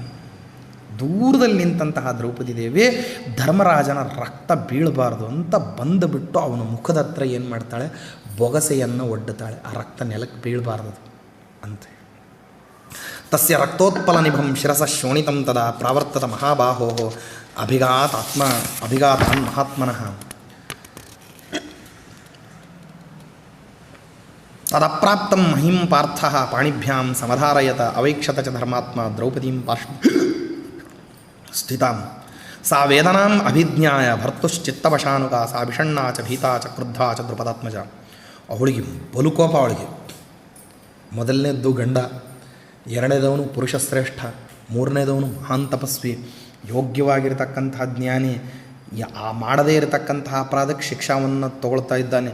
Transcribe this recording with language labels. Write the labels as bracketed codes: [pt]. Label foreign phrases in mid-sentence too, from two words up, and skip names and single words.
[kn] ದೂರದಲ್ಲಿ ನಿಂತಹ ದ್ರೌಪದಿ ದೇವಿ ಧರ್ಮರಾಜನ ರಕ್ತ ಬೀಳಬಾರ್ದು ಅಂತ ಬಂದುಬಿಟ್ಟು ಅವನ ಮುಖದ ಹತ್ರ ಏನು ಮಾಡ್ತಾಳೆ, ಬೊಗಸೆಯನ್ನು ಒಡ್ಡುತ್ತಾಳೆ. ಆ ರಕ್ತ ನೆಲಕ್ಕೆ ಬೀಳಬಾರ್ದು ಅಂತ. [sa] ತಸ್ಯ ರಕ್ತೋತ್ಪಲ ನಿಭಂ ಶಿರಸ ಶೋಣಿತಂ ತದಾ ಪ್ರಾವರ್ತದ ಮಹಾಬಾಹೋ ಅಭಿಘಾತಾನ್ ಮಹಾತ್ಮನಃ ತದಪ್ರಾಪ್ತಂ ಮಹಿಂ ಪಾರ್ಥ ಪಾಣಿಭ್ಯಾಂ ಸಮಧಾರಯತ ಅವೈಕ್ಷತ ಚ ಧರ್ಮಾತ್ಮ ದ್ರೌಪದೀಂ ಪಾರ್ಶ್ವ ಸ್ಥಿತಾಂ ಸಾ ವೇದನಾಂ ಅಭಿಜ್ಞಾಯ ಭರ್ತುಶ್ಚಿತ್ತವಶಾನುಗ ಸಾ ವಿಷಣ್ಣಾ ಚ ಭೀತಾ ಚ ಕ್ರುದ್ಧಾ ಚ ದ್ರುಪದಾತ್ಮಜ. [kn] ಅವಳಿಗೆ ಬಲುಕೋಪ. ಅವಳಿಗೆ ಮೊದಲನೇದ್ದು ಗಂಡ, ಎರಡನೇದವನು ಪುರುಷ ಶ್ರೇಷ್ಠ, ಮೂರನೇದವನು ಮಹಾನ್ ತಪಸ್ವಿ, ಯೋಗ್ಯವಾಗಿರತಕ್ಕಂತಹ ಜ್ಞಾನಿ. ಮಾಡದೇ ಇರತಕ್ಕಂತಹ ಅಪರಾಧಕ್ಕೆ ಶಿಕ್ಷಾವನ್ನು ತಗೊಳ್ತಾ ಇದ್ದಾನೆ.